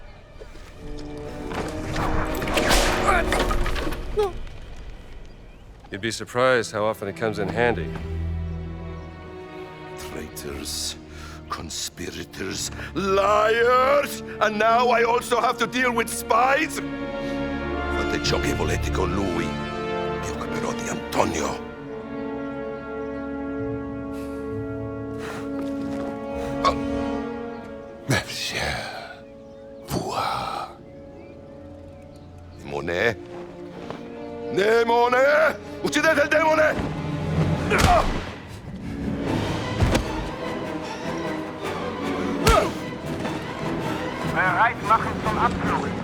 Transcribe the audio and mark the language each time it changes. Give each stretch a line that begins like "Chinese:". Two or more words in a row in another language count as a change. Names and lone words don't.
English: You'd be surprised how often it comes in handy. Traitors, conspirators, liars! And now I also have to deal with spies?
Italian: Fate ciò che volete con lui. Mi occuperò di Antonio. Monsieur, Pua. Demone? Demone! Uccidete il demone!
German: Bereit machen zum Abflug.